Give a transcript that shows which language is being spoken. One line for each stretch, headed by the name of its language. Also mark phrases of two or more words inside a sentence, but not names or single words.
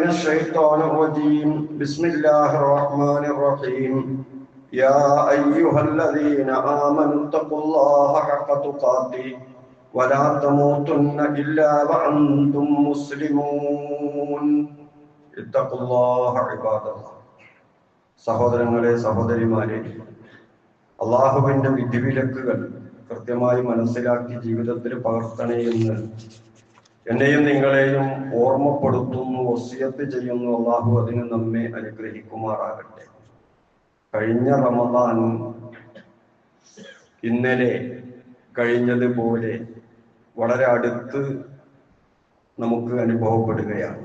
Arabic: الشيطان الرجيم بسم الله الرحمن الرحيم يا أيها الذين آمنوا اتقوا الله حق تقاته ولا تموتن إلا وأنتم مسلمون اتقوا الله عباد الله
Malayalam: സഹോദരങ്ങളെ സഹോദരിമാരെ അല്ലാഹുവിന്റെ വിധിവിലക്കുകൾ കൃത്യമായി മനസ്സിലാക്കി ജീവിതത്തിൽ പകർത്തണേ എന്ന് എന്നെയും നിങ്ങളെയും ഓർമ്മപ്പെടുത്തുന്നു, വസിയത്ത് ചെയ്യുന്നു. അല്ലാഹു അതിന് നമ്മെ അനുഗ്രഹിക്കുമാറാകട്ടെ. കഴിഞ്ഞ റമദാൻ ഇന്നലെ കഴിഞ്ഞതുപോലെ വളരെ അടുത്ത് നമുക്ക് അനുഭവപ്പെടുകയാണ്.